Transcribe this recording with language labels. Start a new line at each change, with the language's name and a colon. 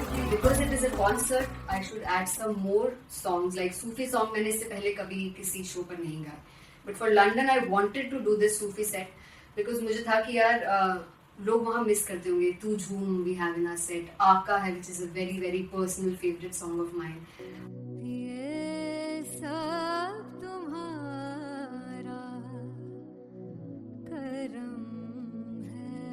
English: Because it is a concert, I should add some more songs like Sufi song.
Hindi: मैंने इससे पहले कभी किसी शो पर नहीं गाया,
English: but for London I wanted to do this Sufi set because
Hindi: मुझे था कि यार लोग वहाँ मिस करते होंगे।
English: तू झूम we have in our set, आका है which is a very very personal favorite song of mine.
Hindi: ये सब तुम्हारा करम है